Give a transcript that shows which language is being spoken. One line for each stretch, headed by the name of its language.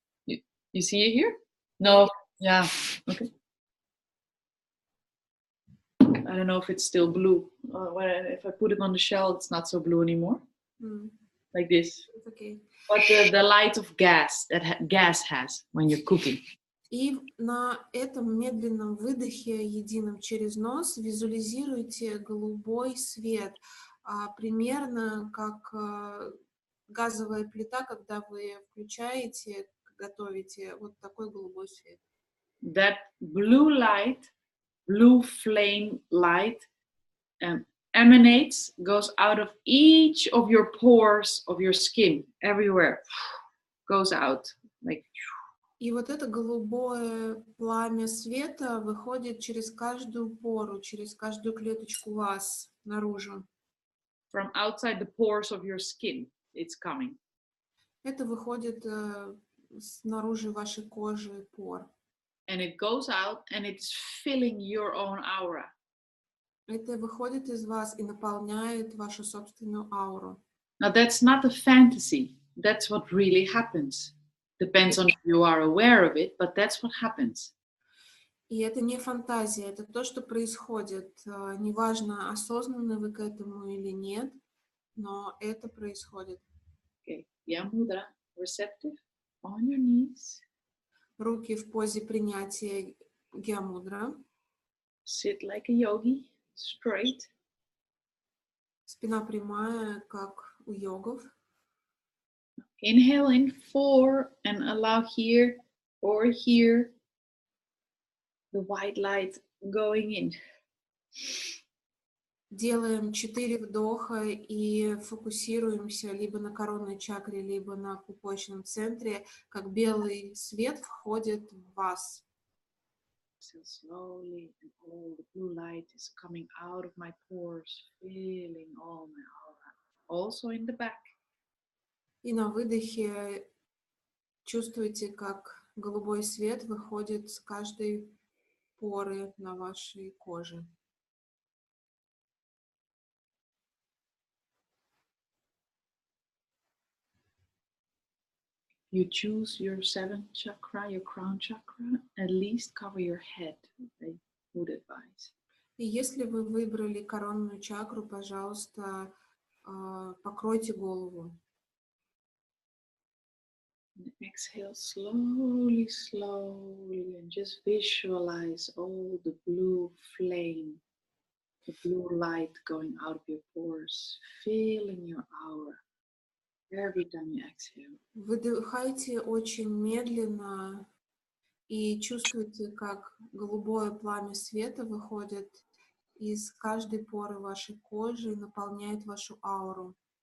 English: You see it here? No, yeah, okay. I don't know if it's still blue. If I put it on the shelf, it's not so blue anymore. Like this. It's okay. But the light of gas that gas has when you're cooking.
Russian: И на этом медленном выдохе, едином через нос, визуализируйте голубой свет, примерно как газовая плита, когда вы включаете, готовите, вот такой голубой свет.
English: That blue light, blue flame light emanates, goes out of each of your pores of your skin, everywhere, goes out like.
Russian: И вот это голубое пламя света выходит через каждую пору, через каждую клеточку вас наружу.
English: From outside the pores of your skin, it's coming.
Russian: Это выходит снаружи вашей кожи пор.
English: And it goes out and it's filling your own aura.
Russian: Это выходит из вас и наполняет вашу собственную ауру.
English: Now that's not a fantasy. That's what really happens. Depends on if you are aware of it, but that's what happens.
Russian: И это не фантазия, это то, что происходит. Неважно, осознанны вы к этому или нет, но это происходит.
English: Okay, Yamudra, receptive, on your knees.
Russian: Руки в позе принятия Гьямудра.
English: Sit like a yogi, straight.
Russian: Спина прямая, как у йогов.
English: Inhale in 4 and allow here or here the white light going in.
Russian: Делаем 4 вдоха и фокусируемся либо на коронной чакре, либо на пупочном центре, как белый свет входит в вас.
English: exhale slowly, and all the blue light is coming out of my pores, filling all my aura, also in the back.
Russian: И на выдохе чувствуйте, как голубой свет выходит с каждой поры на вашей коже.
English: You choose your seventh chakra, your crown chakra, at least cover your head, I would advise.
Russian: И если вы выбрали коронную чакру, пожалуйста, покройте голову.
English: And exhale slowly, slowly, and just visualize all the blue flame, the blue light going out of your pores, filling your aura every time you exhale.
Russian: Выдыхайте очень медленно и чувствуйте, как голубое пламя света выходит из каждой поры вашей кожи и наполняет вашу ауру.